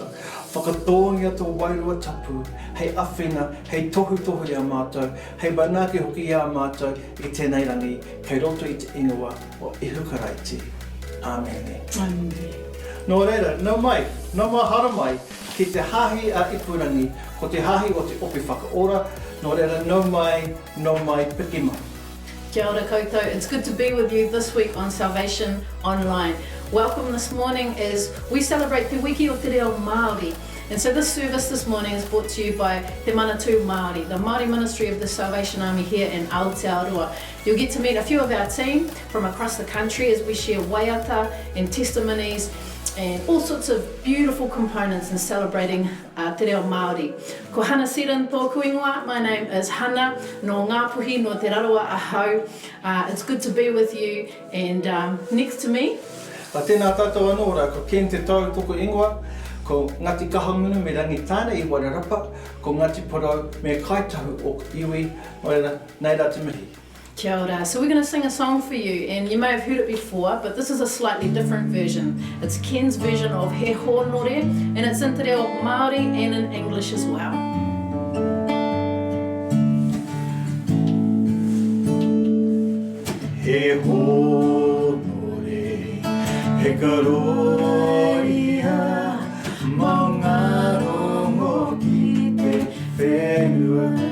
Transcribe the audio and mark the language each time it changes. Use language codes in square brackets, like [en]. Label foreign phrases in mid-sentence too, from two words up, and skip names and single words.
[mi] Whakatongia tō wairua tapu, hei awhina, hei tohu i a mātou, hei banaki hoki i a mātou i tēnei rangi, kei roto i te ingoa o Ihukaraiti. Āmene. [en] Amen. [mi] Nō reira, nau mai hara mai, ki te hahi a ipurangi, ko te hahi o te opi whakaora, nō reira, nau mai, piki mai. Kia ora koutou. [en] It's good to be with you this week on Salvation Online. Welcome this morning as we celebrate Te Wiki o Te Reo Māori. And so this service this morning is brought to you by Te Manatū Māori, the Māori Ministry of the Salvation Army here in Aotearoa. You'll get to meet a few of our team from across the country as we share waiata and testimonies and all sorts of beautiful components in celebrating Te Reo Māori. [mi] Ko Hana Siran tōku ingoa, [en] my name is Hana, [mi] no Ngāpuhi, no Te Raroa Ahau. [en] It's good to be with you, and next to me. [mi] Tēnā tātou anō rā, ko Ken te tau tōku ingoa, ko Ngati Kahangunu me rangi tāna i Wairarapa, ko Ngati Porau me Kaitahu o Iwi, nei rā te mihi. Kia ora. [en] So we're going to sing a song for you, and you may have heard it before, but this is a slightly different version. It's Ken's version of He Hōnore, and it's in Te Reo Māori and in English as well. [mi] He hōnore, he karoia, maunga rongo ki te whenua.